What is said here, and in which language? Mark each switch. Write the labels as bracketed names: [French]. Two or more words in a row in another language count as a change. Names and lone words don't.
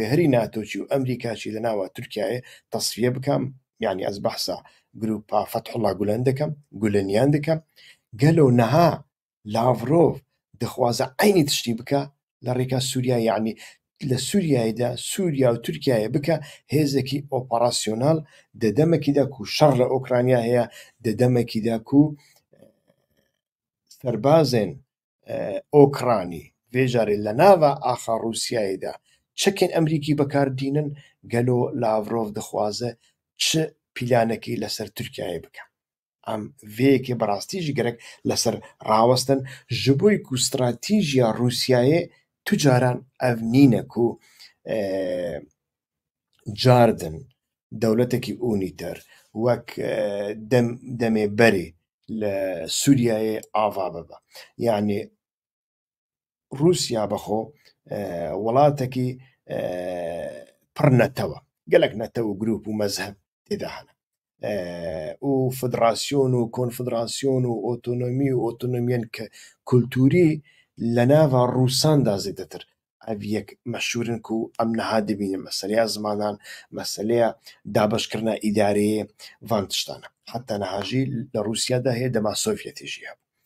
[Kurdish] هەری ناتۆچی و ئەمریکاچی لە ناوە تورکایە تەسفیە بکەم یعنی ئەس بەحسا گروپا فەتحوڵا گولەن دەکەم گولەنیان دەکەم گەلۆ نەها لاڤرۆڤ دەخوازە عینی تشتی بکە لە ڕێگا سووریا یعنی لە سووریایدا سووریا و تورکایە بکە هێزێکی ئۆپەراسیۆنال دەدەمێکیدا و شەڕ لە ئۆکرانیا هەیە دەدەمێکیدا و سەربازێن ئۆکرانی vêjarê li nava axa Rûsyayê de çekên Emerîkî bikardînin gelo Lavrov dixwaze çi plânekî li ser Tirkiyeyê bike. Em vêyekê bi rastî jî gerek li ser rawestin ji bo ku stratîjiya Rûsyayê tu caran ev nîne ku cardin dewletekî unîter wek demêberê li Sûriyayê ava bibe. Yani رووسیا بەخۆ وڵاتێکی پڕ نەتەوە gelek نەتە و گروپ و مەزهب تێدا هەنە و فدراسیۆن و کۆنفدراسیۆن و ئۆتۆنۆمی و ئۆتۆنۆمیەن کە کولتوری لە ناوا ڕووساندا زیاتر ئەڤ یەک مەشهورن و ئەم نەها دەبینن مەسەلەیە زمانان مەسەلەیە دابشکردنە ئیدارەیە ڤان تشتانە حتا نەهاژی لە رووسیادا هەیە دەما سۆڤیەتیژی هەبوو